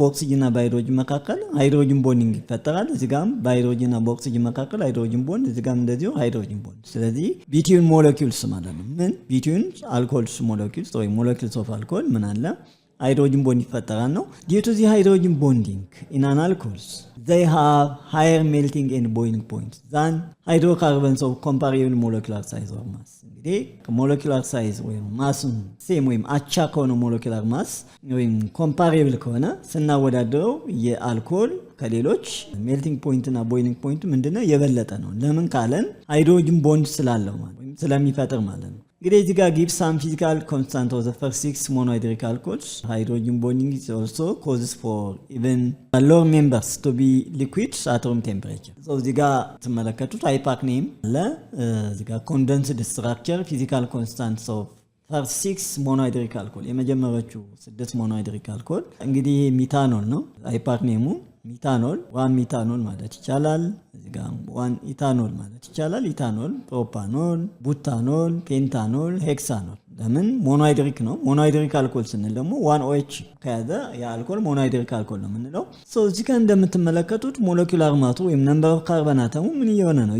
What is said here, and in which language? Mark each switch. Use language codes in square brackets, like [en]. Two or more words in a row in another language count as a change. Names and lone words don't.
[am] በኦክሲጅን እና በሃይድሮጅን መካከል [en] hydrogen bonding [am] ይፈጠራል። እዚህ ጋር በሃይድሮጅን እና በኦክሲጅን መካከል [en] hydrogen bond፣ [am] እዚህ ጋር እንደዚሁ [en] hydrogen bond። [am] ስለዚህ [en] between molecules [am] ማለት ነው። ምን [en] between alcohols molecules [am] ወይ [en] molecules of alcohol [am] ምን አለ? [en] hydrogen bond [am] ይፈጠራል ነው። [en] due to the hydrogen bonding in an alcohols they have higher melting and boiling point than hydrocarbons of comparable molecular size or mass. [am] እንግዲህ [en] molecular size [am] ወይም ማሱን ሴም ወይም አቻ ከሆነ [en] molecular mass [am] ወይም ኮምፓሬብል ከሆነ ስናወዳደረው የአልኮል ከሌሎች [en] melting point [am] እና [en] boiling point [am] ምንድነው? የበለጠ ነው። ለምን ካለን [en] hydrogen bond [am] ስላለው ማለት ወይም ስለሚፈጥር ማለት ነው። እንግዲህ እዚህ ጋር [en] gives some physical constant of the first 6 monohydric alcohols. Hydrogen bonding is also causes for even lower members to be liquid at room temperature. So [am] እዚህ ጋር ተመለከቱት [en] IUPAC name [am] አለ። እዚህ ጋር [en] condensed structure physical constants of first 6 monohydric alcohol [am] የመጀመሪያዎቹ 6 [en] monohydric alcohol [am] እንግዲህ ሚታኖል ነው [en] IUPAC name [am] ሚታኖል 1 ሚታኖል ማለት ይቻላል። እዚህ ጋር 1 ኢታኖል ማለት ይቻላል። ኢታኖል፣ ፕሮፓኖል፣ ቡታኖል፣ ፔንታኖል፣ ሄክሳኖል ለምን ሞኖሃይድሪክ ነው። [en] monohydric alcohol [am] ስንል ደግሞ 1 OH ከያዘ የአልኮል [en] monohydric alcohol [am] ነው የምንለው። ሶ እዚህ ጋር እንደምትመለከቱት [en] molecular mass [am] ወይም [en] number of carbon atom [am] ምን እየሆነ ነው?